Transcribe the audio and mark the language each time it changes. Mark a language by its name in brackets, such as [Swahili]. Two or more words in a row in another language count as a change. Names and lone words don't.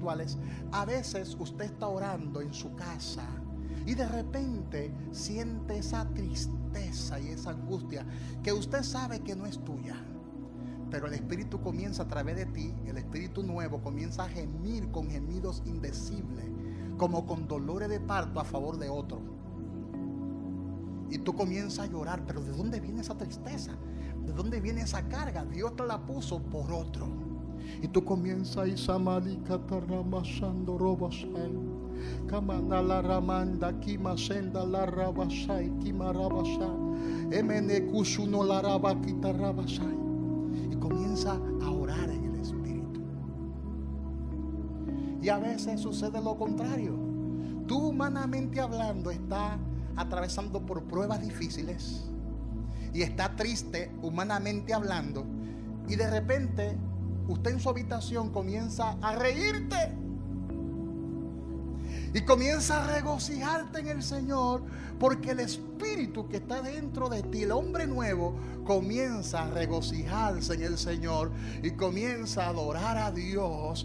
[Spanish] A veces usted está orando en su casa, y de repente siente esa tristeza y esa angustia que usted sabe que no es tuya, pero el Espíritu comienza a través de ti, el Espíritu nuevo comienza a gemir con gemidos indecibles, como con dolores de parto a favor de otro. Y tú comienzas a llorar, pero ¿de dónde viene esa tristeza? ¿De dónde viene esa carga? Dios te la puso por otro. Y tú comienzas a isamalika taramasando robasai, kamana la ramanda kimasenda la rabasai kimarabasa, emene kusuno la rabakita rabasai. Y comienza a orar en el Espíritu. Y a veces sucede lo contrario. Tú, humanamente hablando, estás atravesando por pruebas difíciles y está triste, humanamente hablando, y de repente usted en su habitación comienza a reírte y comienza a regocijarte en el Señor, porque el Espíritu que está dentro de ti, el hombre nuevo, comienza a regocijarse en el Señor y comienza a adorar a Dios.